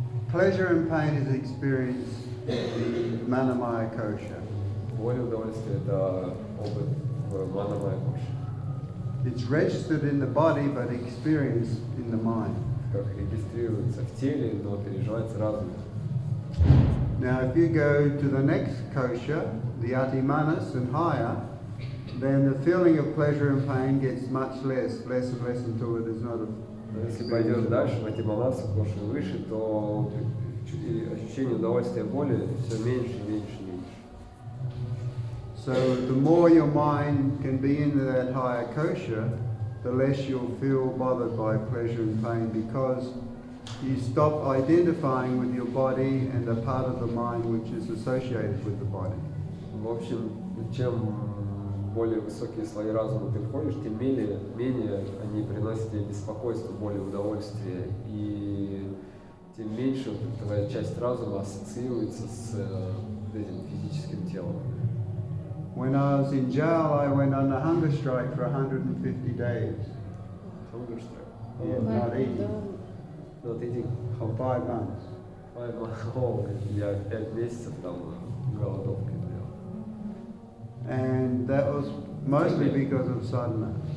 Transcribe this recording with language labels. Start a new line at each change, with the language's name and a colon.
English: Pleasure and pain is experienced in the Manamaya kosha.
Russian: Боль и удовольствие – это опыт в Манамая коше.
English: It's registered in the body, but experienced in the mind.
Russian: Как регистрируется в теле, но переживается разумом.
English: Now, if you go to the next kosha, the Atimanas and higher, then the feeling of pleasure and pain gets much less and less until it is not a.
Russian: Но если пойдешь дальше, в Атиманасу, коше выше, то ощущение удовольствия и боли все меньше и меньше и меньше.
English: So the more your mind can be in that higher kosha, the less you'll feel bothered by pleasure and pain, because you stop identifying with your body and the part of the mind which is associated with the body.
Russian: В общем, чем более высокие слои разума ты входишь, тем менее они приносят тебе беспокойство, боль и удовольствие, и тем меньше твоя часть разума ассоциируется с этим физическим телом.
English: When I was in jail, I went on a hunger strike for 150 days. Hunger strike. Yeah, not eating. Not eating. For 5 months. 5 months.
Russian: Я 5 месяцев там голодовки делал.
English: And that was mostly because of sadhana.